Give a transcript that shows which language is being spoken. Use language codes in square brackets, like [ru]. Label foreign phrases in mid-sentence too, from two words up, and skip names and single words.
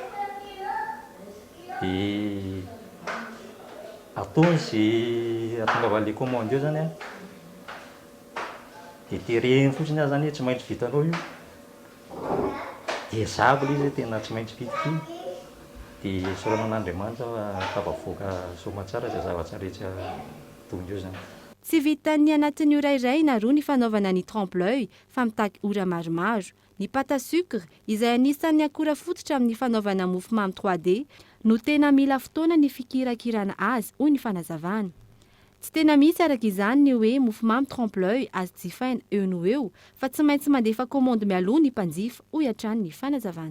[mg] dia ataony izay atongavan'ilay commande eo zany dia terehiny fotsiny azy zany tsy maintsy vitanao io dia zabo ilay izy tena tsy maintsy vita dia soranan'Andriamanitra tafavoaka somatsara izay zavatra rehetra toy eo zany. Tsy vitan'ny anatin'ny ora iray na roa ny fanaovana ny trompe-l'œil fa mitaky ora maromaro. Ny [fr] pâte à sucre [mg] izay anisan'ny akora fototra amin'ny fanaovana mofomamy 3D no tena mila fotoana ny fikirakirana azy hoy ny fanazavana. tsy tena misy araka izany ny hoe mofomamy trompe-l'œil azo jifaina eo no eo fa tsy maintsy mandefa commande mialoha ny mpanjifa ho iatrany ny fanazavana.